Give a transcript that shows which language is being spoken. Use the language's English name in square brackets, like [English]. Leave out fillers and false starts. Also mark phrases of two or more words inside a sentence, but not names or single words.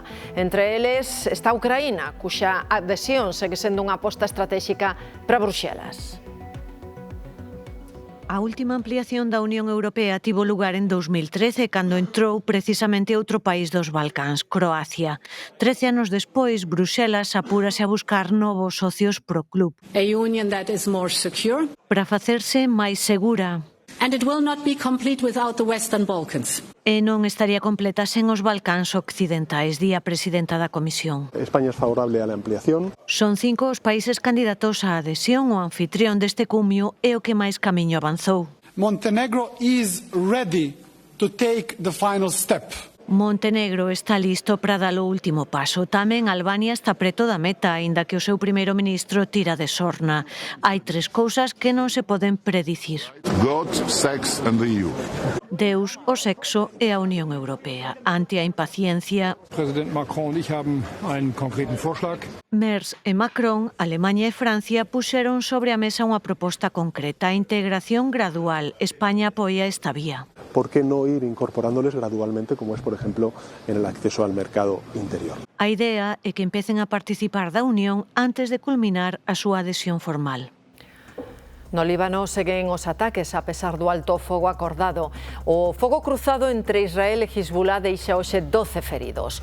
[Galician] Entre eles está Ucraína, cuxa adhesión segue sendo unha aposta estratégica para Bruxelas. A última ampliación da Unión Europea tivo lugar en 2013, cando entrou precisamente outro país dos Balcáns, Croacia. 13 anos despois, Bruxelas apúrase a buscar novos socios pro club. [English] A union that is more secure. [Galician] Para facerse máis segura. [English] And it will not be complete without the Western Balkans. [Galician] E non estaría completa sen os Balcáns occidentais, di a presidenta da Comisión. [Spanish] España es favorable a la ampliación. [Galician] Son 5 os países candidatos á adhesión. O anfitrión deste cumio é o que máis camiño avanzou. [English] Montenegro is ready to take the final step. [Galician] Montenegro está listo para dar o último paso. Tamén Albania está preto da meta, aínda que o seu primeiro ministro tira de sorna. Hai 3 cousas que non se poden predicir. [English] God, sex and the EU. [Galician] Deus, o sexo e a Unión Europea. Ante a impaciencia, [German] President Macron e ich haben einen konkreten Vorschlag. [Galician] Merz e Macron, Alemanha e Francia puxeron sobre a mesa unha proposta concreta, a integración gradual. España apoia esta vía. [Spanish] ¿Por qué no ir incorporándoles gradualmente, como es, por ejemplo, en el acceso al mercado interior? [Galician] A idea é que empecen a participar da Unión antes de culminar a súa adhesión formal. No Líbano seguen os ataques a pesar do alto fogo acordado. O fogo cruzado entre Israel e Hezbollah deixa hoxe 12 feridos.